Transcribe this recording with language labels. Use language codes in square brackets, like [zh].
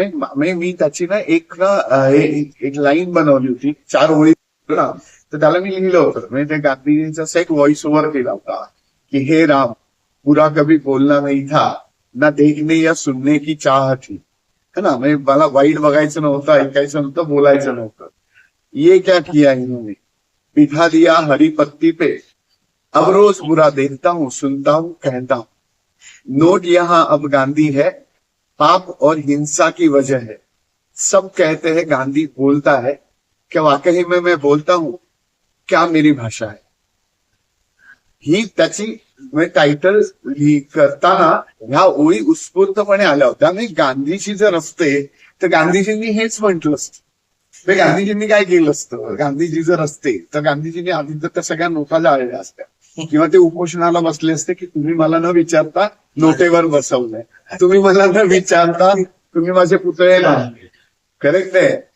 [mr] म्हणजे मी त्याची ना एक लाईन बनवली होती 4 ओळी, तर त्याला मी लिहिलं होतं. म्हणजे ते गांधीजींचा एक व्हॉइस ओव्हर केला होता की [hi] हे राम पुरा कभी बोलना नहीं था, ना देखने या सुनने की चाह थी, है ना. [mr] म्हणजे मला वाईट बघायचं नव्हतं, ऐकायचं नव्हतं, बोलायचं नव्हतं. [hi] ये क्या किया इन्होंने, बिठा दिया हरी पत्ती पे, अब रोज बुरा देखता हूँ, सुनता हूँ, कहता हूँ. नोट यहाँ अब गांधी है, पाप और हिंसा की वजह है. सब कहते हैं गांधी बोलता है, क्या वाकई में मैं बोलता हूँ, क्या मेरी भाषा है. [mr] ही त्याची टायटल करताना ह्या ओळी उत्स्फूर्तपणे आल्या होत्या. आणि गांधीजी जर असते तर गांधीजींनी हेच म्हटलं असतं. गांधीजींनी काय केलं असतं, गांधीजी जर असते तर गांधीजींनी आधी तर त्या सगळ्या नोटा जाळल्या असत्या, किंवा ते उपोषणाला बसले असते की तुम्ही मला न विचारता नोटेवर बसवलंय, तुम्ही मला न विचारता तुम्ही माझे पुतळे बांधले. करेक्ट आहे.